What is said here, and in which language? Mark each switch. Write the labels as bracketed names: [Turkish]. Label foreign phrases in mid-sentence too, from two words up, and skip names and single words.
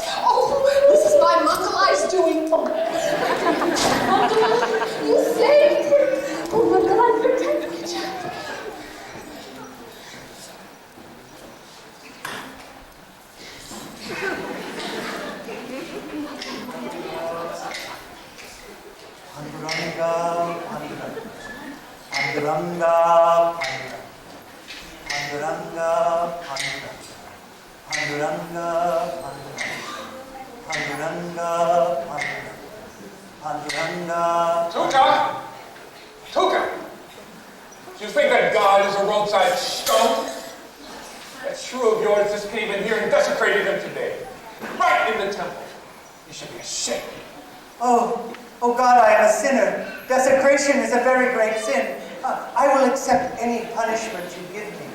[English] Oh, this is my Makalai's doing. Oh, Makalai, you saved me. Oh, Makalai, protect me, child. Panduranga, Panduranga. Panduranga, Panduranga. Panduranga, Panduranga. Panduranga, Panduranga. Panduranga. Tuka! Tuka! Do you think that God is a roadside stone? That shrew of yours just came in here and desecrated him today. Right in the temple. You should be ashamed. Oh God, I am a sinner. Desecration is a very great sin. I will accept any punishment you give me.